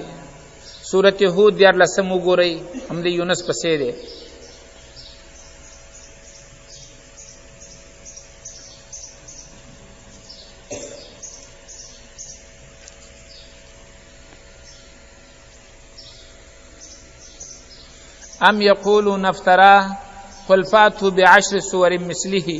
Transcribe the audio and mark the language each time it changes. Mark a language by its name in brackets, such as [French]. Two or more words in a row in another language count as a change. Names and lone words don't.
[Pashto] سورة هود 14 وګورئ، هم د یونس پسې دی. [Arabic] ام یقولون افترى قل فاتوا بعشر سور مثله.